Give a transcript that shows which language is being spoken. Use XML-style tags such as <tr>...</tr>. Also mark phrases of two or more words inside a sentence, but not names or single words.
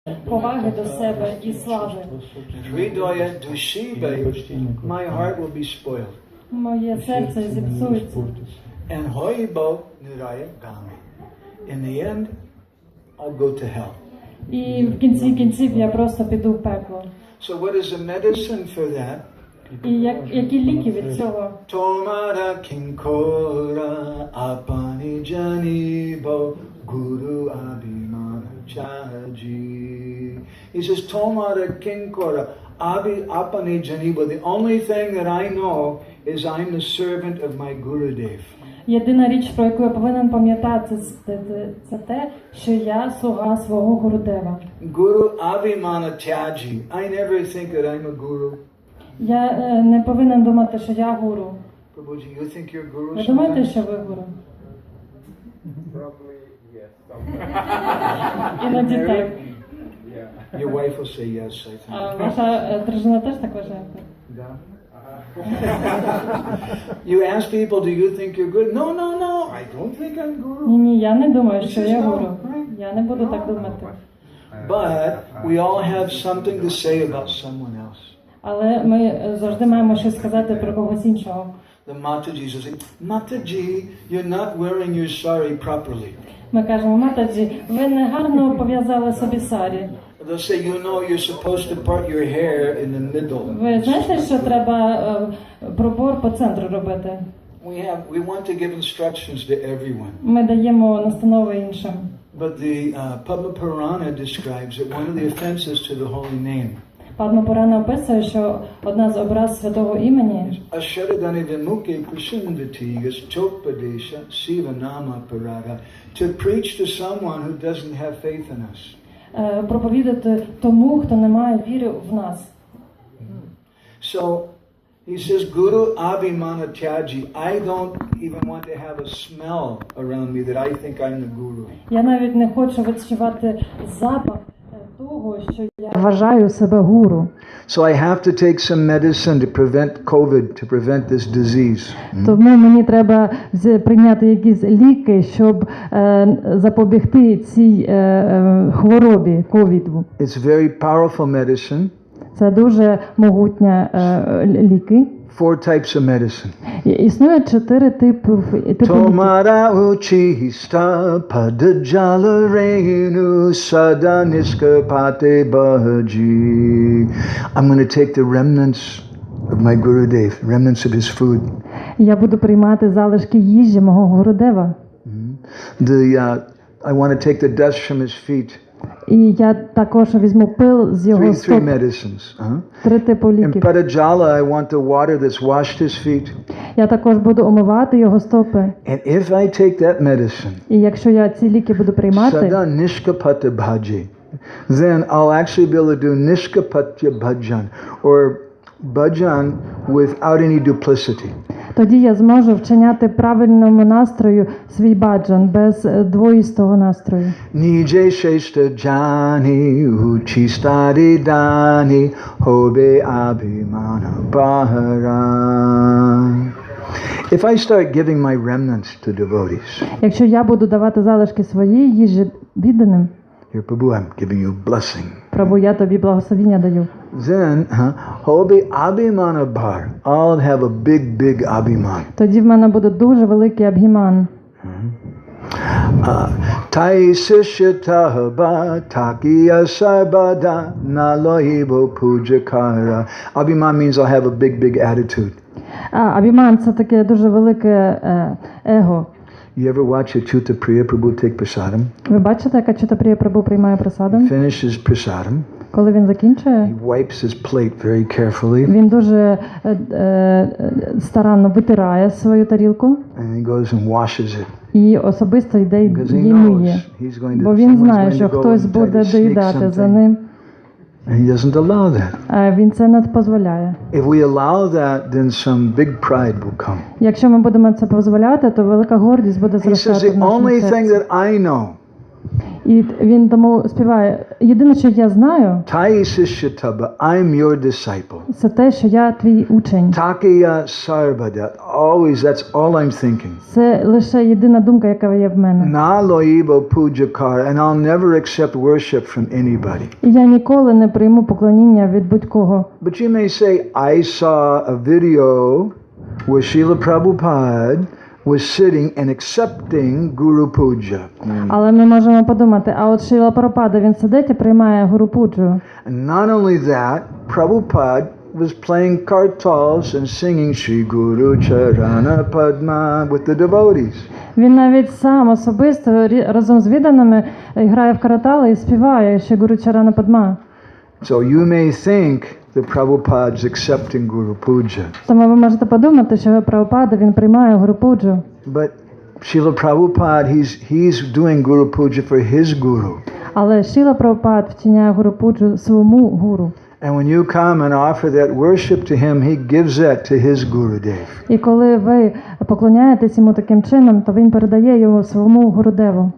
<uk>поваги до себе і слави.</uk> <bn>হৃদয় দূষিবে,</bn> <en>my heart will be spoiled.</en> <uk>Моє серце зіпсується.</uk> <en>And</en> <bn>হইবো নিরয় গামী.</bn> <en>In the end, I'll go to hell.</en> <uk>І в кінці кінців я просто піду в пекло.</uk> <en>So what is the medicine for that?</en> <uk>І які ліки від цього?</uk> <bn>তোমার কিঙ্কর আপনি জানিবো গুরু অভিমান ত্যজি.</bn> <en>He says,</en> <bn>তোমার কিঙ্কর আপনি জানিবো.</bn> <en>The only thing that I know is I'm the servant of my Gurudev.</en> <uk>Єдина річ, про яку я повинен пам'ятати, це те, що я слуга свого Гурудева.</uk> <bn>গুরু অভিমান ত্যজি.</bn> <en>I never think that I'm a guru.</en> <uk>Я не повинен думати, що я гуру.</uk> <en>Prabhuji, you think you're guru?</en> <uk>Ви думаєте, що ви гуру?</uk> <en>Probably yes.</en> <uk>Іноді так.</uk> <en>Your wife will say yes, I think.</en> <uk>А ваша дружина теж так вважає? Да.</uk> <en>You ask people, do you think you're good? No, no, no. I don't think I'm guru.</en> <uk>Ні, я не думаю, що я гуру. Я не буду так думати.</uk> <en>But we all have something to say about someone else.</en> <uk>Але ми завжди маємо щось сказати про когось іншого.</uk> <en>The Mataji says, Mataji, you're not wearing your sari properly.</en> <uk>Ми кажемо, Матаджі, ви не гарно пов'язали собі сарі.</uk> <en>They'll say, you know, you're supposed to part your hair in the middle.</en> <uk>Ви знаєте, що треба пробор по центру робити?</uk> <en>We want to give instructions to everyone.</en> <uk>Ми даємо настанови іншим.</uk> <en>But the Padma Purana describes that one of the offenses to the holy name</en> <uk>Падма Пурана описує, що одна з образ святого імені</uk> <sa>अश्रद्दधाने विमुखे प्रशृण्वति यश्चोपदेशः शिव नाम अपराधः,</sa> <en>to preach to someone who doesn't have faith in us.</en> <uk>Проповідати тому, хто не має віри в нас.</uk> <en>So he says,</en> <bn>গুরু অভিমান ত্যজি,</bn> <en>I don't even want to have a smell around me that I think I'm the guru.</en> <uk>Я навіть не хочу відчувати запах того, що я вважаю себе гуру.</uk> <en>So I have to take some medicine to prevent COVID, to prevent this disease.</en> <uk>Тому мені треба прийняти якісь ліки, щоб запобігти цій хворобі ковіду.</uk> <en>It's very powerful medicine.</en> <uk>Це дуже могутня ліки.</uk> <en>4 types of medicine.</en> <uk>Існує 4 типи ліків.</uk> <bn>তোমার উচ্ছিষ্ট পদজল রেণু সদা নিষ্কপটে ভজি.</bn> <en>I'm going to take the remnants of my Gurudev, remnants of his food.</en> <uk>Я буду приймати залишки їжі мого Гурудева.</uk> <en>I want to take the dust from his feet.</en> <uk>І я також візьму пил з його стоп.</uk> <en>3 medicines.</en> <uk>3 типу</uk> <en>In</en> <uk>ліків.</uk> <en>Padajala, I want the water that's washed his feet.</en> <uk>Я також буду омивати його стопи.</uk> <en>And if I take that medicine,</en> <uk>І якщо я ці ліки буду приймати,</uk> <bn>সদা নিষ্কপট ভজি,</bn> <en>then I'll actually be able to do</en> <bn>নিষ্কপট্য ভজন,</bn> <en>or Bhajan without any duplicity.</en> <uk>тоді я зможу вчиняти правильному настрою свій баджан без двоїстого настрою.</uk> <bn>নিজে শ্রেষ্ঠ জানি উচ্ছিষ্টাদি দানে হবে অভিমান ভার.</bn> <en>If I start giving my remnants to devotees,</en> <uk>Якщо я буду давати залишки своєї їжі відданим,</uk> <en>here Prabhu, I'm giving you blessing.</en> <uk>Прабу, я тобі благословіння даю.</uk> <en>Then,</en> <bn>হবে অভিমান ভার,</bn> <en>I'll have a big Abhiman.</en> <uk>Тоді в мене буде дуже великий абгіман.</uk> <bn>তাই শিষ্য তব থাকিয়া সর্বদা না লইবো পূজা কার.</bn> <en>Abhiman means I'll have a big attitude.</en> <uk>Абіман – це таке дуже велике его.</uk> <en>You ever watch Achyuta Priya Prabhu take prasadam?</en> <uk>Ви бачите, як Achyuta Priya Prabhu приймає прасадам?</uk> <en>Finishes prasadam.</en> <uk>Коли він закінчує,</uk> <en>He wipes his plate very carefully.</en> <uk>він дуже старанно витирає свою тарілку</uk> <en>And he goes and washes it.</en> <uk>і особисто йде</uk> <en>Because he</en> <uk>її</uk> <en>knows</en> <uk>миє.</uk> <en>he's going to,</en> <uk>Бо він</uk> <en>someone's</en> <uk>знає,</uk> <en>going</en> <uk>що</uk> <en>to go</en> <uk>хтось</uk> <en>and try</en> <uk>буде</uk> <en>to sneak</en> <uk>доїдати за</uk> <en>something.</en> <uk>ним.</uk> <en>And he doesn't allow that.</en> <uk>А він це не дозволяє.</uk> <en>If we allow that, then some big pride will come.</en> <uk>Якщо ми будемо це дозволяти, то велика гордість буде</uk> <en>He says</en> <uk>зростати</uk> <en>the</en> <uk>в нашому</uk> <en>only thing</en> <uk>серці.</uk> <en>that I know</en> <uk>І він тому співає: єдине, що я знаю,</uk> <bn>তাই শিষ্য তব,</bn> <en>I'm your disciple.</en> <uk>це те, що я твій учень.</uk> <bn>থাকিয়া সর্বদা,</bn> <en>always that's all I'm thinking.</en> <uk>Це лише єдина думка, яка є в мене.</uk> <bn>না লইবো পূজা কার,</bn> <en>and I'll never accept worship from anybody.</en> <uk>І я ніколи не прийму поклоніння від будь-кого.</uk> <en>But you may say, I saw a video where Srila Prabhupada was sitting and accepting Guru Puja.</en> <uk>Але ми можемо подумати, а от Шріла Прабхупада, він сидить і приймає Гуру Пуджу.</uk> <en>And not only that, Prabhupada was playing kartals and singing Shri Guru Charana Padma with the devotees.</en> <uk>Він навіть сам особисто разом з відданими грає в каратали і співає ще Гуру Чарана Падма.</uk> <en>So you may think that Prabhupada's accepting Guru Puja.</en> <uk>Тому ви можете подумати, що Прабхупада, він приймає Гуру Пуджу.</uk> <en>But Srila Prabhupada, he's doing Guru Puja for his Guru.</en> <uk>Але Шріла Прабхупад вчиняє Гуру Пуджу своєму гуру.</uk> <en>And when you come and offer that worship to him, he gives that to his Gurudev.</en> <uk>І коли ви поклоняєтесь йому таким чином, то він передає його своєму Гурудеву.</uk>